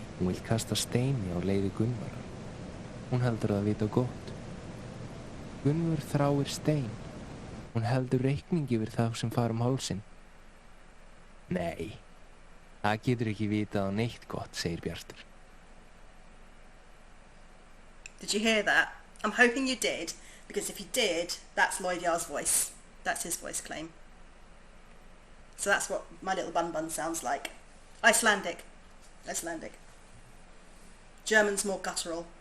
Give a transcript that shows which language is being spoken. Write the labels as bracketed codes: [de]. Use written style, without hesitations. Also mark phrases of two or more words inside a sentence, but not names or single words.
[is] Hún vill kasta steini á leiði Gunnvarar. Hún heldur það vita gott. Gunnvör þráir stein. Hún heldur reikning yfir þá sem fara hálsinn. Nei, það getur ekki vitað á neitt gott, segir Bjartur. [en] Did you hear that? I'm hoping you did, because if you did, that's Lloyd-Yar's voice. That's his voice claim. So that's what my little bun sounds like. Icelandic. Icelandic. German's more guttural.